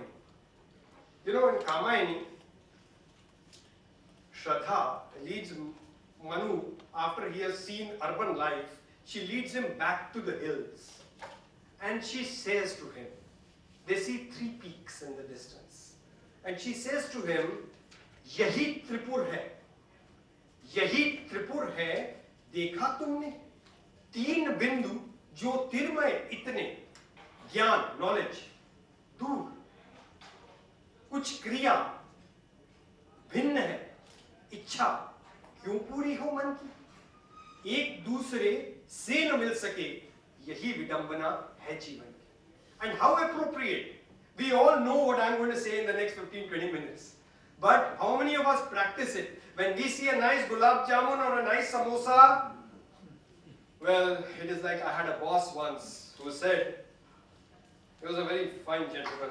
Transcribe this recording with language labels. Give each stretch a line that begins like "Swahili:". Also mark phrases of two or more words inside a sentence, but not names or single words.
English: In Kamayani, Shraddha leads Manu, after he has seen urban life, she leads him back to the hills. And she says to him, they see 3 peaks in the distance. And she says to him,
Hindi: यही त्रिपुर है. यही त्रिपुर है, देखा तुमने? 3 बिंदु, जो तिरमय इतने, ज्ञान, knowledge, दूर. कुछ क्रिया भिन्न है, इच्छा क्यों पूरी हो मन की, एक दूसरे से न मिल सके, यही विडंबना है जीवन की.
English: And how appropriate. We all know what I'm going to say in the next 15-20 minutes. But how many of us practice it? When we see a nice gulab jamun or a nice samosa, well, it is like I had a boss once who said, He was a very fine gentleman.